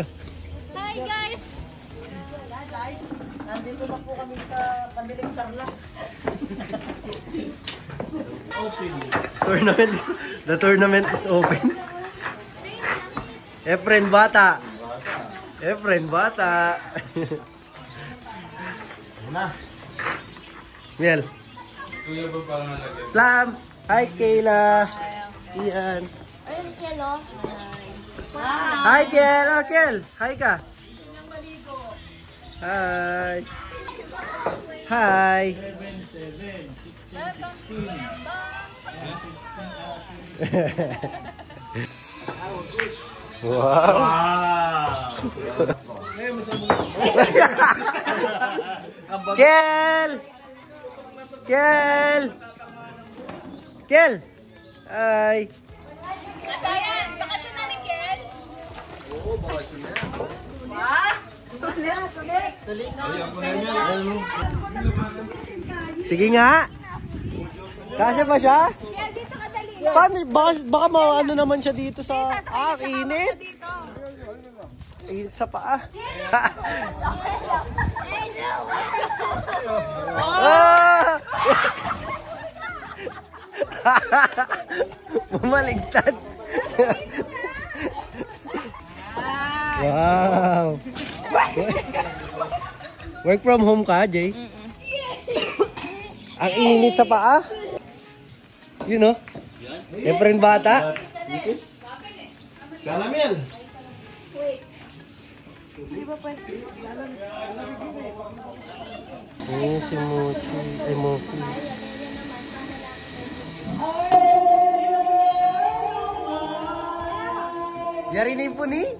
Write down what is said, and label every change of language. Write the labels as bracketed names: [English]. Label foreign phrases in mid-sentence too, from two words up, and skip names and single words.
[English] Hi guys! [Filipino] Nandito na po kami sa Pandiling Tarlac. [English] The tournament is open. Efren bata. Efren bata. Miel. Slam. Hi Kayla. Ian. [Filipino] Ayun, Kelo. [English] Hi Kel. Oh, Kel. Hi ka. Hi. Hi. Wow. Kel. Kel. Kel. Hi. [Filipino] Ayan, bakasyon na ni Kel. Sige nga. Kasya ba siya? Kel, dito ka dali. Paano? Baka ano naman siya dito sa... init. Dito. Init sa paa. Ah! Bumaligtad. Wow. [English] Work from home ka, Jay? [Filipino] Ang init sa paa. [English] You know? Efren bata. [Filipino] Salamil! Ayun si Mochi. Ay, Mochi. Yari na yung puni?